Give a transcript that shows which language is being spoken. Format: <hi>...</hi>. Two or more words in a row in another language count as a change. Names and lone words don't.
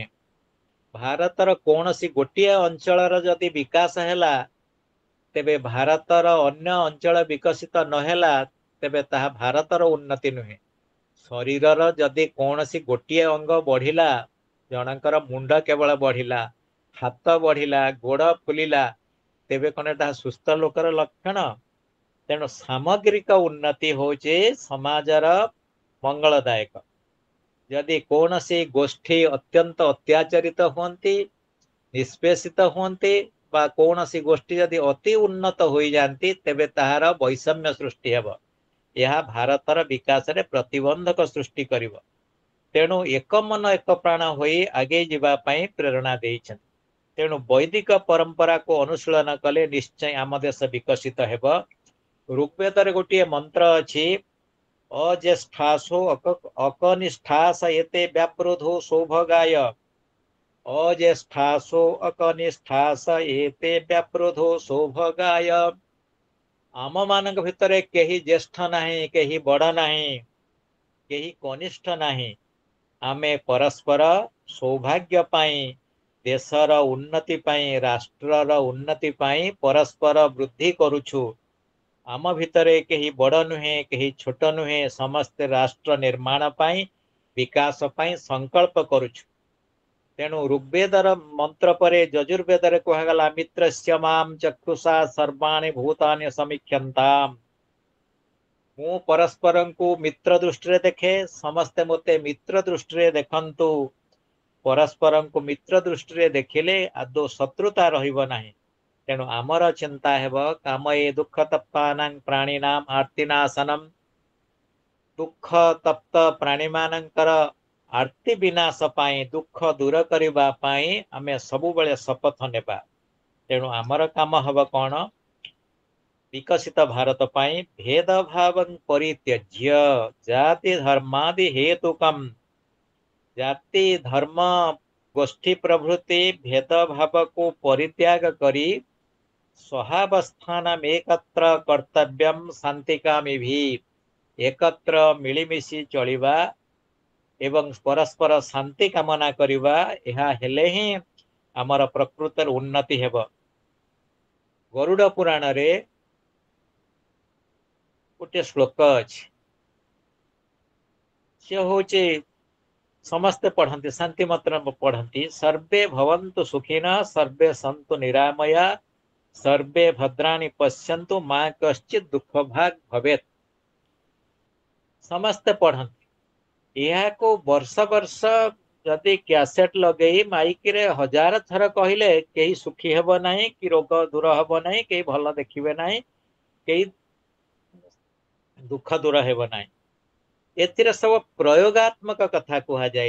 <or>ଭାରତର କୌଣସି ଗୋଟେ ଅଞ୍ଚଳର ଯଦି ବିକାଶ ହେଲା ତେବେ ଭାରତର ଅନ୍ୟ ଅଞ୍ଚଳ ବିକଶିତ ନହେଲା ତେବେ ତାହା ଭାରତର ଉନ୍ନତି ନୁହେଁ। ଶରୀରର ଯଦି କୌଣସି ଗୋଟେ ଅଙ୍ଗ ବଢ଼ିଲା, ଜଣଙ୍କର ମୁଣ୍ଡ କେବଳ ବଢ଼ିଲା, ହାତ ବଢ଼ିଲା, ଗୋଡ଼ ଫୁଲିଲା, ତେବେ କଣ ତାହା ସୁସ୍ଥ ଲୋକର ଲକ୍ଷଣ। ତେଣୁ ସାମଗ୍ରିକ ଉନ୍ନତି ହେଉଛି ସମାଜର ମଙ୍ଗଳଦାୟକ। ଯଦି କୌଣସି ଗୋଷ୍ଠୀ ଅତ୍ୟନ୍ତ ଅତ୍ୟାଚାରିତ ହୁଅନ୍ତି, ନିଷ୍ପେଷିତ ହୁଅନ୍ତି ବା କୌଣସି ଗୋଷ୍ଠୀ ଯଦି ଅତି ଉନ୍ନତ ହୋଇ ଯାଆନ୍ତି ତେବେ ତାହାର ବୈଷମ୍ୟ ସୃଷ୍ଟି ହେବ। ଏହା ଭାରତର ବିକାଶ ରେ ପ୍ରତିବନ୍ଧକ ସୃଷ୍ଟି କରିବ। ତେଣୁ ଏକ ମନ ଏକ ପ୍ରାଣ ହୋଇ ଆଗେ ଯିବା ପାଇଁ ପ୍ରେରଣା ଦେଇଛନ୍ତି। ତେଣୁ ବୈଦିକ ପରମ୍ପରା କୁ ଅନୁଶୀଳନ କଲେ ନିଶ୍ଚୟ ଆମ ଦେଶ ବିକଶିତ ହେବ। ଋଗ୍ୱେଦର ଗୋଟେ ମନ୍ତ୍ର ଅଛି,</or> <sa>अज्येष्ठासो अकनिष्ठास एते व्याप्रोधो सौभगाय, अज्येष्ठासो अकनिष्ठास एते व्याप्रोधो सौभगाय।</sa> <or>ଆମ ମାନଙ୍କ ଭିତରେ କେହି ଜ୍ୟେଷ୍ଠ ନାହିଁ, କେହି ବଡ଼ ନାହିଁ, କେହି କନିଷ୍ଠ ନାହିଁ। ଆମେ ପରସ୍ପର ସୌଭାଗ୍ୟ ପାଇଁ, ଦେଶର ଉନ୍ନତି ପାଇଁ, ରାଷ୍ଟ୍ରର ଉନ୍ନତି ପାଇଁ ପରସ୍ପର ବୃଦ୍ଧି କରୁଛୁ। ଆମ ଭିତରେ କେହି ବଡ଼ ନୁହେଁ, କେହି ଛୋଟ ନୁହେଁ, ସମସ୍ତ ରାଷ୍ଟ୍ର ନିର୍ମାଣ ପାଇଁ, ବିକାଶ ପାଇଁ ସଙ୍କଳ୍ପ କରୁଛୁ। ତେଣୁ ଋଗ୍ୱେଦର ମନ୍ତ୍ର ପରେ ଯଜୁର୍ବେଦରେ କୁହାଗଲା,</or> <sa>मित्रस्य माम चक्षुषा सर्वाणि भूतानि समीक्षन्ताम्।</sa> <or>ମୁଁ ପରସ୍ପରଂ କୁ ମିତ୍ର ଦୃଷ୍ଟି ଦେଖେ, ସମସ୍ତେ ମତେ ମିତ୍ର ଦୃଷ୍ଟି ଦେଖନ୍ତୁ। ପରସ୍ପରଂ କୁ ମିତ୍ର ଦୃଷ୍ଟି ଦେଖିଲେ ଆଦୌ ଶତ୍ରୁତା ରହିବ ନାହିଁ। ତେଣୁ ଆମର ଚିନ୍ତା ହେବ,</or> <sa>कामये दुख तप्तानां प्राणिनां आर्तिनाशनम।</sa> <or>ଦୁଃଖ ତପ୍ତ ପ୍ରାଣୀ ମାନଙ୍କର ଆର୍ତ୍ତି ବିନାଶ ପାଇଁ, ଦୁଃଖ ଦୂର କରିବା ପାଇଁ ଆମେ ସବୁ ବେଳେ ଶପଥ ନେବା। ତେଣୁ ଆମର କାମ ହେବ କଣ, ବିକଶିତ ଭାରତ ପାଇଁ</or> <sa>भेद भाव परित्यज्य जाति धर्मादि हेतुकम,</sa> <or>ଜାତି ଧର୍ମ ଗୋଷ୍ଠୀ ପ୍ରଭୃତି ଭେଦ ଭାବ କୁ ପରିତ୍ୟାଗ କରି</or> <sa>सहावस्थानम एकत्र कर्तव्यम शांतिकामी भी।</sa> <or>ଏକତ୍ର ମିଳିମିଶି ଚାଲିବା ଏବଂ ପରସ୍ପର ଶାନ୍ତି କାମନା କରିବା, ଏହା ହେଲେ ହିଁ ଆମର ପ୍ରକୃତ ଉନ୍ନତି ହେବ। ଗରୁଡ଼ ପୁରାଣ ରେ ଗୋଟେ ଶ୍ଲୋକ ଅଛି, ସେ ହେଉଛି ସମସ୍ତେ ପଢ଼ନ୍ତି, ଶାନ୍ତି ମାତ୍ର ପଢ଼ନ୍ତି,</or> <sa>सर्वे भवन्तु सुखिनः सर्वे सन्तु निरामया सर्वे भद्राणि पश्यन्तु मा कश्चित् दुख भाग भवेत्।</sa> <or>ସମସ୍ତେ ପଢ଼ନ୍ତି। ଏହା କୁ ବର୍ଷ ବର୍ଷ ଯଦି କ୍ୟାସେଟ ଲଗାଇ ମାଇକ ରେ 1000 ଥର କହିଲେ କେହି ସୁଖୀ ହେବ ନାହିଁ, କି ରୋଗ ଦୂର ହେବ ନାହିଁ, କେହି ଭଲ ଦେଖିବେ ନାହିଁ, କେହି ଦୁଃଖ ଦୂର ହେବ ନାହିଁ। ଏଥିରେ ସବୁ ପ୍ରୟୋଗାତ୍ମକ କଥା କୁହା ଯାଏ।</or>